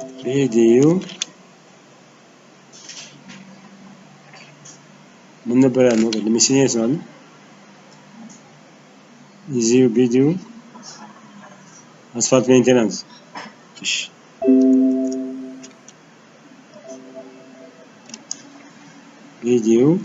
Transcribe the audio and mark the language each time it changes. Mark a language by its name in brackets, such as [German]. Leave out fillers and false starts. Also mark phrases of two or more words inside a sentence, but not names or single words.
[Amharic] video ምን ነበር ያለው? miscellaneous ነው እዚህ [English] video asphalt maintenance [Amharic] እሺ video